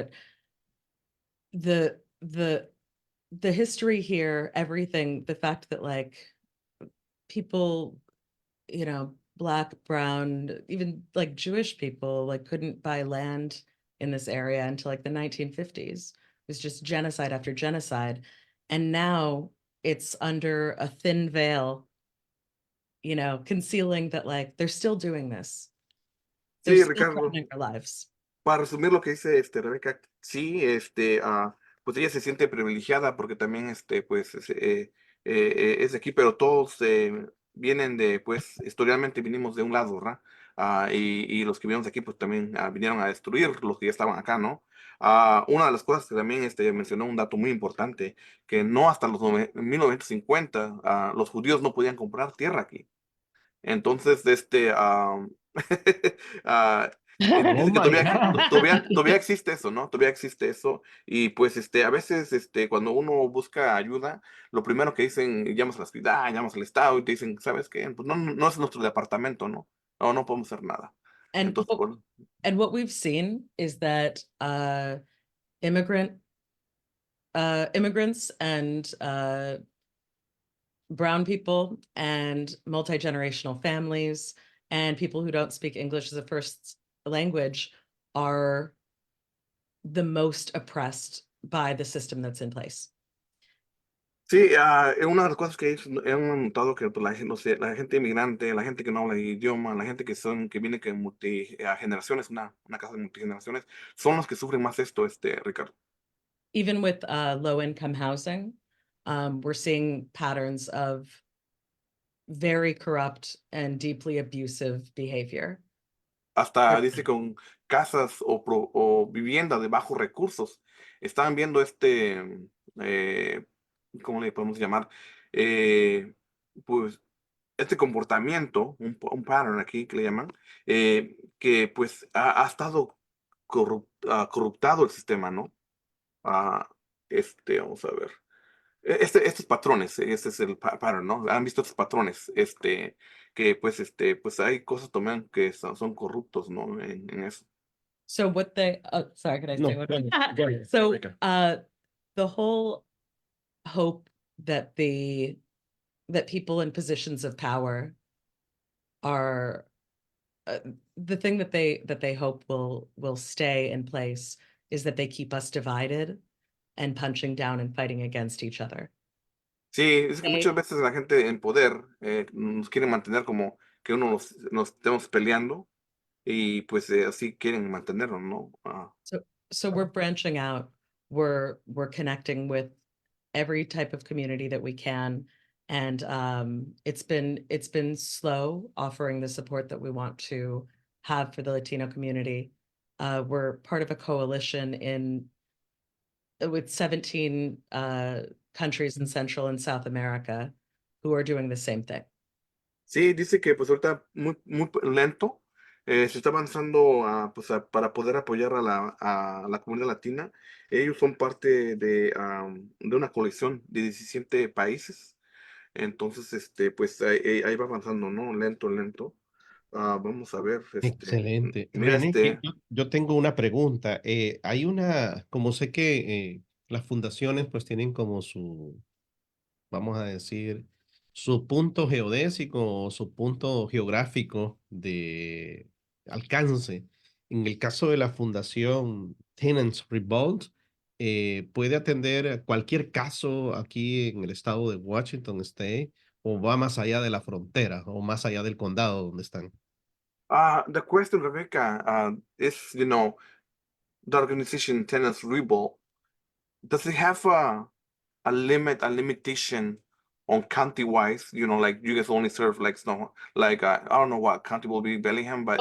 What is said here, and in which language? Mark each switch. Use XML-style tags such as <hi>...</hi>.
<en>But the the the history here, everything, the fact that like people, Black, brown, even like Jewish people, like couldn't buy land in this area until like the 1950s. It was just genocide after genocide. And now it's under a thin veil, concealing that like they're still doing this. They're</en> <es>Sí,</es> <en>still</en> <es>Ricardo.</es> <en>threatening our lives.</en> <es>Para resumir lo que dice Rebeca, sí, pues ella se siente privilegiada porque también pues es de aquí, pero todos vienen de, pues, historialmente vinimos de un lado, ¿verdad? Y los que vinimos de aquí, pues también vinieron a destruir los que ya estaban acá, ¿no? Una de las cosas que también mencionó un dato muy importante, que no hasta los 1950 los judíos no podían comprar tierra aquí. Entonces, ah,</es> <en>Oh</en> <es>dice que</es> <en>my</en> <es>todavía,</es> <en>God.</en> <es>todavía existe eso, ¿no? Todavía existe eso. Y pues, a veces, cuando uno busca ayuda, lo primero que dicen, llamas a la ciudad, llamas al estado y te dicen, ¿sabes qué? Pues no, no es nuestro departamento, ¿no? No, no podemos hacer nada.</es> <en>And</en> <es>Entonces,</es> <en>what,</en> <es>bueno,</es> <en>and what we've seen is that immigrant immigrants and brown people and multi-generational families and people who don't speak English as a first language are the most oppressed by the system that's in place.</en> <es>sí, una de las cosas que he notado que pues, la, no sé, la gente inmigrante, la gente que no habla el idioma, la gente que viene que multi generaciones, una casa de multigeneraciones, son los que sufren más esto, Ricardo.</es> <en>Even with low income housing, we're seeing patterns of very corrupt and deeply abusive behavior.</en> <es>Hasta dice con casas o vivienda de bajos recursos. Estaban viendo eh, ¿cómo le podemos llamar? Pues este comportamiento, un pattern aquí que le llaman, que pues ha estado corruptado el sistema, ¿no? Ah, vamos a ver. Estos patrones, ese es el pattern, ¿no? Han visto estos patrones, que pues, pues hay cosas también que son corruptos, ¿no? En eso.</es> <en>So what they sorry, can I say</en> <es>No,</es> <en>what? go ahead. Go ahead, So Rebecca. the whole hope that people in positions of power are the thing that they hope will stay in place is that they keep us divided and punching down and fighting against each other.</en> <es>Sí, es que muchas</es> <en>They,</en> <es>veces la gente en poder nos quiere mantener como que uno nos estemos peleando y pues así quieren mantenernos, ¿no?</es> <en>so we're branching out. We're connecting with every type of community that we can, and it's been slow offering the support that we want to have for the Latino community. We're part of a coalition with 17 countries in Central and South America who are doing the same thing.</en> <es>Sí, dice que pues ahorita muy lento, se está avanzando pues, para poder apoyar a la comunidad latina. Ellos son parte de una colección de 17 países. Entonces, pues ahí va avanzando, ¿no? Lento, lento. Vamos a ver, Excelente. mira, René, que yo tengo una pregunta. Hay como sé que las fundaciones pues tienen como vamos a decir, su punto geodésico o su punto geográfico de alcance. En el caso de la fundación Tenants Revolt, puede atender cualquier caso aquí en el estado de Washington State o va más allá de la frontera o más allá del condado donde están.</es> <en>The question, Rebecca, is, the organization Tenants Revolt, does it have a limitation on county-wise? Like you guys only serve like snow, like I don't know what county will be Bellingham, but</en>